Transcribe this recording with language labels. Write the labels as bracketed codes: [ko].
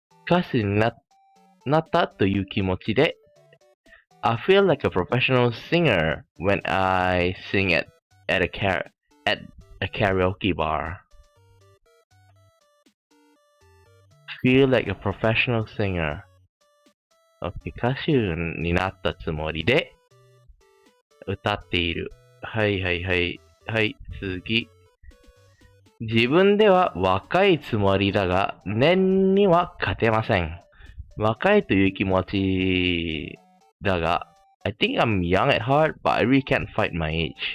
[ja] 歌手になったという気持ちで、 [en] I feel like a professional singer when I sing at a karaoke bar. Feel like a professional singer. [ja] Okay, 歌手になったつもりで歌っている。はい、次。自分では若いつもりだが、念には勝てません。若いという気持ちだが、 [en] I think I'm young at heart, but I really can't fight my age.